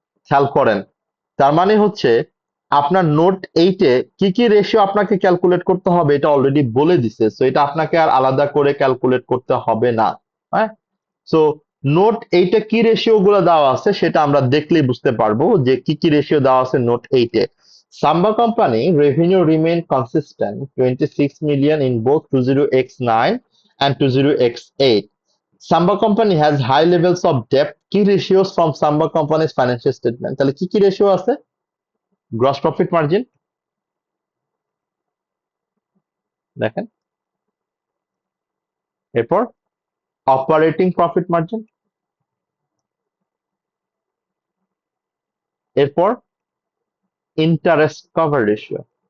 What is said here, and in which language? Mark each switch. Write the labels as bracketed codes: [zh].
[bn] খেয়াল করেন, তার মানে হচ্ছে আপনার নোট 8-এ কি কি রেশিও আপনাকে ক্যালকুলেট করতে হবে এটা অলরেডি বলে দিছে, সো এটা আপনাকে আর আলাদা করে ক্যালকুলেট করতে হবে না। হ্যাঁ, সো নোট 8-এ কি রেশিও গুলো দেওয়া আছে সেটা আমরা দেখলেই বুঝতে পারবো যে কি কি রেশিও দেওয়া আছে note 8-এ। [en] Samba company revenue remained consistent, 26 million in both 20X9 and 20X8. Samba company has high levels of debt. Key ratios from Samba company's financial statement. [bn] তাহলে কি কি রেশিও আছে? গ্রস প্রফিট মার্জিন দেখেন, এরপর operating profit margin, এরপর interest cover ratio.